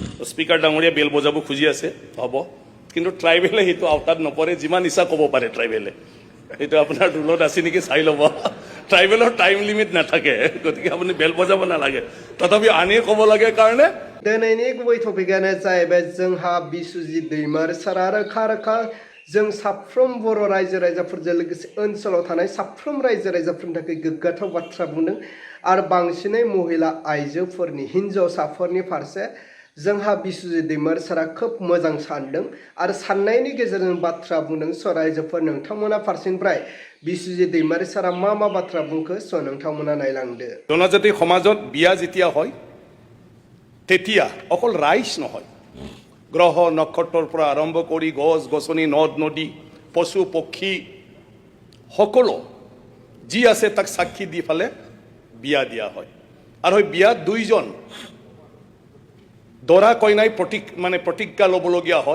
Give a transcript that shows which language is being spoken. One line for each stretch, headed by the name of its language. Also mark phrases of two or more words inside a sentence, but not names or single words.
Assamese: স্পিকাৰ ডাঙৰীয়া বেল বজাব খুজি আছে হ'ব কিন্তু ট্ৰাইবেলে সেইটো আওতাত নপৰে যিমান ইচ্ছা ক'ব পাৰে ট্ৰাইবেলে এইটো আপোনাৰ ৰুলত আছে নেকি চাই ল'ব ট্ৰাইবেলৰ টাইম লিমিট নাথাকে গতিকে আপুনি বেল বজাব নালাগে তথাপি আনি ক'ব লাগে কাৰণে
Bodo: दिनैनि गुबै टपिकआनो जाहैबाय जोंहा बिसुजित दैमारिसारा रोखा रोखा जों साफ्रोम बर' रायजो राजाफोरजों लोगोसे ओनसोलाव थानाय साफ्रोम रायजो राजाफोरनि थाखाय गोग्गाथाव बाथ्रा बुंदों आरो बांसिनै महिला आइजोफोरनि हिन्जावसाफोरनि फारसे जोंहा बिसुजित दैमारिसारा खोब मोजां सानदों आरो साननायनि गेजेरजों बाथ्रा बुंदों स' रायजोफोर नोंथांमोना फारसेनिफ्राय बिसुजित दैमारिसारा मा बाथ्रा बुंखो स' नोंथांमोना नायलांदो
Assamese: জনজাতি সমাজত বিয়া যেতিয়া হয় তেতিয়া অকল ৰাইজ নহয় গ্ৰহ নক্ষত্ৰৰ পৰা আৰম্ভ কৰি গছ গছনি নদ নদী পশু পক্ষী সকলো যি আছে তাক সাক্ষী দি ফালে বিয়া দিয়া হয় আৰু এই বিয়াত দুইজন দৰা কইনাই প্ৰতিজ্ঞা ল'বলগীয়া হয়